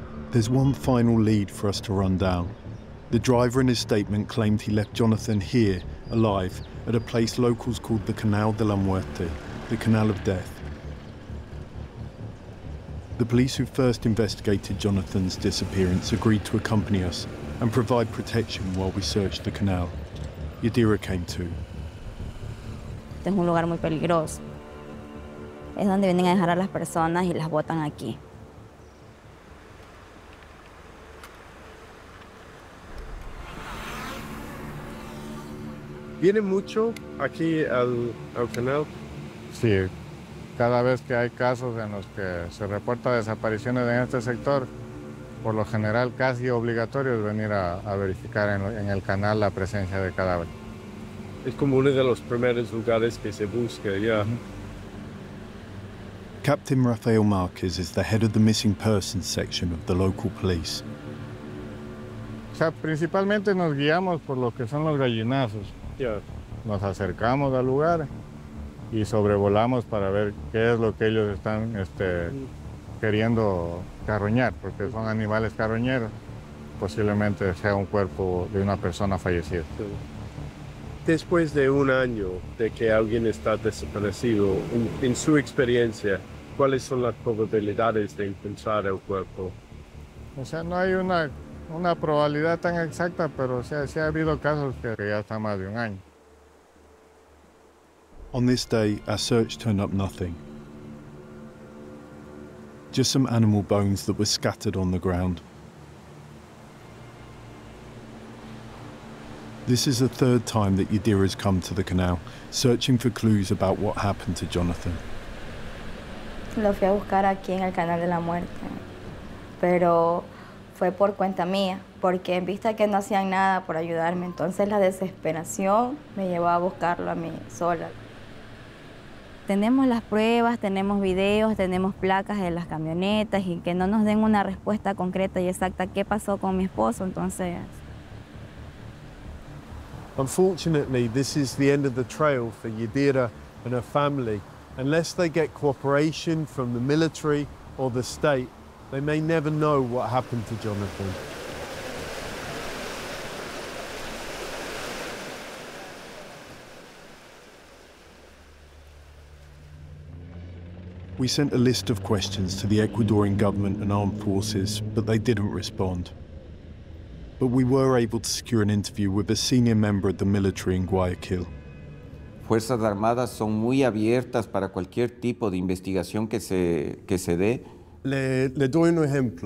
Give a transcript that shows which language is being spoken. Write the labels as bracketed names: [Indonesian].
[English] There's one final lead for us to run down. The driver in his statement claimed he left Jonathan here, alive, at a place locals called the Canal de la Muerte, the Canal of Death. The police who first investigated Jonathan's disappearance agreed to accompany us and provide protection while we searched the canal. Yadira came too. [Spanish] Es un lugar muy peligroso. Es donde vienen a dejar a las personas y las botan aquí. ¿Viene mucho aquí al canal? Sí. Cada vez que hay casos en los que se reporta desapariciones en este sector, por lo general casi obligatorio es venir a verificar en el canal la presencia de cadáver. Es como uno de los primeros lugares que se busca, ya. [English] Yeah. Captain Rafael Marquez is the head of the missing persons section of the local police. [Spanish] O sea, principalmente nos guiamos por lo que son los gallinazos. Nos acercamos al lugar y sobrevolamos para ver qué es lo que ellos están queriendo carroñar, porque son animales carroñeros. Posiblemente sea un cuerpo de una persona fallecida. Después de un año de que alguien está desaparecido, en su experiencia, ¿cuáles son las probabilidades de encontrar el cuerpo? O sea, no hay una probabilidad tan exacta, pero o sea, sí ha habido casos que ya está más de un año. [English] On this day, our search turned up nothing. Just some animal bones that were scattered on the ground. This is the third time that Yadira's come to the canal, searching for clues about what happened to Jonathan. [Spanish] Lo fui a buscar aquí en el canal de la muerte, pero fue por cuenta mía, porque en vista que no hacían nada por ayudarme, entonces la desesperación me llevó a buscarlo a mí sola. Tenemos las pruebas, tenemos videos, tenemos placas de las camionetas y que no nos den una respuesta concreta y exacta qué pasó con mi esposo, entonces. [English] Unfortunately, this is the end of the trail for Yadira and her family. Unless they get cooperation from the military or the state, they may never know what happened to Jonathan. We sent a list of questions to the Ecuadorian government and armed forces, but they didn't respond. But we were able to secure an interview with a senior member of the military in Guayaquil. [Spanish] Fuerzas Armadas son muy abiertas para cualquier tipo de investigación que se dé. Le doy un ejemplo, ¿no? Se llama Jonathan Villon. Hay un video